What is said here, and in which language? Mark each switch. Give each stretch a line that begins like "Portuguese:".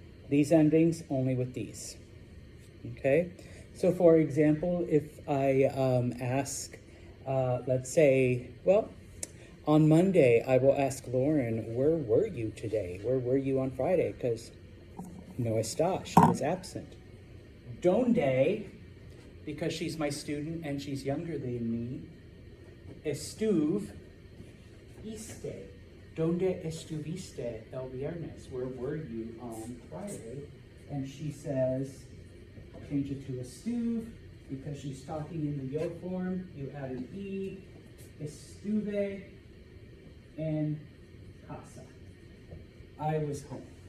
English: These endings only with these. Okay, so for example, if I ask, let's say, well, on Monday, I will ask Lauren, where were you today? Where were you on Friday? Because
Spanish: no está,
English: she was absent. Donde, because she's my student and she's younger than me.
Spanish: Estuve, iste. Donde estuviste el viernes?
English: Where were you on Friday? And she says, change it to estuve, because she's talking in the yo form. You add an E.
Spanish: Estuve en casa.
English: I was home.